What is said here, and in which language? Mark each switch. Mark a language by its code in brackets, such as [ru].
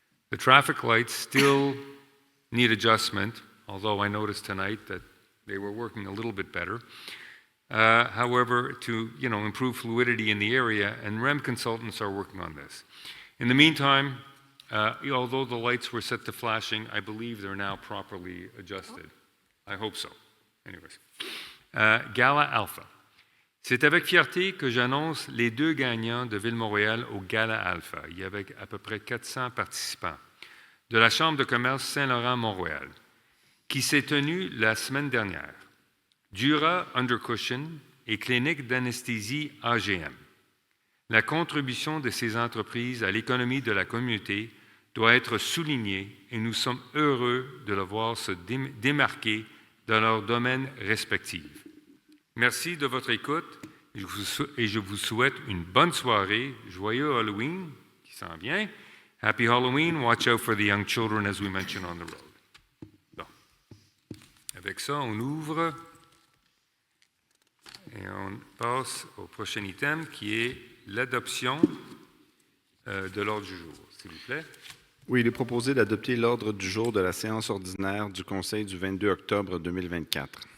[en] The traffic lights still need adjustment, although I noticed tonight that they were working a little bit better. However, to improve fluidity in the area, and REM consultants are working on this. In the meantime, although the lights were set to flashing, I believe they're now properly adjusted. I hope so. Anyways. Gala Alpha. [fr] C'est avec fierté que j'annonce les 2 gagnants de Ville-Montréal au Gala Alpha. Il y avait à peu près 400 participants de la Chambre de commerce Saint-Laurent-Montréal, qui s'est tenue la semaine dernière. Dura Undercushion et Clinique d'anesthésie AGM. La contribution de ces entreprises à l'économie de la communauté doit être soulignée et nous sommes heureux de le voir se démarquer dans leurs domaines respectifs. Merci de votre écoute et je vous souhaite une bonne soirée. Joyeux Halloween qui s'en vient. [en] Happy Halloween. Watch out for the young children as we mentioned on the road. [fr] Bon. Avec ça, on ouvre et on passe au prochain item qui est l'adoption de l'ordre du jour, s'il vous plaît. Oui, il est proposé d'adopter l'ordre du jour de la séance ordinaire du Conseil du 22 octobre 2024.